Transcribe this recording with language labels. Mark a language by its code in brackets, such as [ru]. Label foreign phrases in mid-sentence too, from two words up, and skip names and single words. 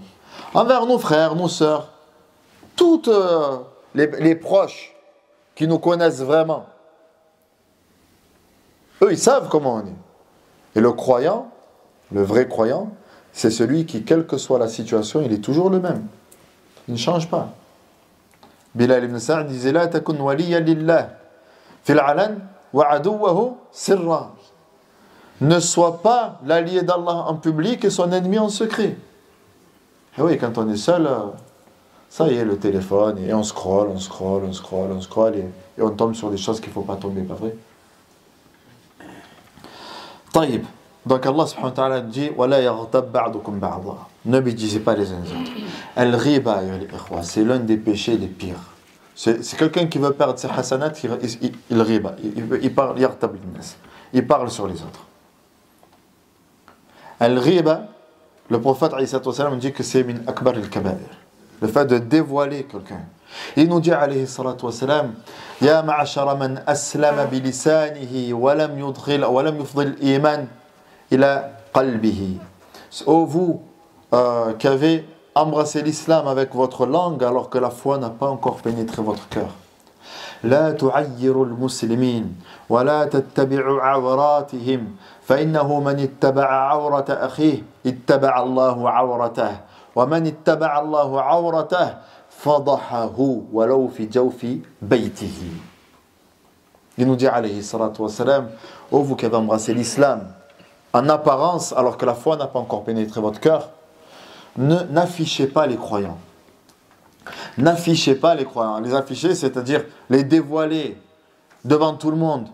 [fr] Envers nos frères, nos sœurs, toutes les proches qui nous connaissent vraiment, eux ils savent comment on est. Et le croyant, le vrai croyant, c'est celui qui, quelle que soit la situation, il est toujours le même. Il ne change pas. Bilal ibn Sa'd disait [ar] لا تكن وليا لله في العلن وعدوه سرا. [fr] Ne sois pas l'allié d'Allah en public et son ennemi en secret. Et oui, quand on est seul, ça y est, le téléphone, et on scrolle, et on tombe sur des choses qu'il ne faut pas tomber, pas vrai? Taïb. Donc Allah [ar] سبحانه وتعالى [fr] dit [ar] وَلَا يَغْتَبْ بَعْضُكُمْ بَعْضًا. [fr] Ne médisez pas les uns les autres. Al-ghiba, c'est l'un des péchés les pires. C'est quelqu'un qui veut perdre ses hasanat, il ghiba, il parle, il parle sur les autres. Al-ghiba, le prophète dit que c'est [ar] من أكبر الكبائر. [fr] Le fait de dévoiler quelqu'un. Il nous dit [ar] عليه الصلاة والسلام يا معشر من أسلم بلسانه ولم يفض الإيمان إلى قلبه. [fr] Ô vous qui avez embrassé l'islam avec votre langue alors que la foi n'a pas encore pénétré votre cœur. [ar] لا تعيروا المسلمين ولا تتبعوا عوراتهم فإنه من اتبع عورة أخيه اتبع الله عورته ومن اتبع الله عورته فضحه ولو في جوف بيته. [fr] Il nous dit [ar] عليه الصلاة والسلام, [fr] ô vous qui avez embrassé l'islam en apparence alors que la foi n'a pas encore pénétré votre cœur, n'affichez pas les croyants. N'affichez pas les croyants. Les afficher, c'est-à-dire les dévoiler devant tout le monde.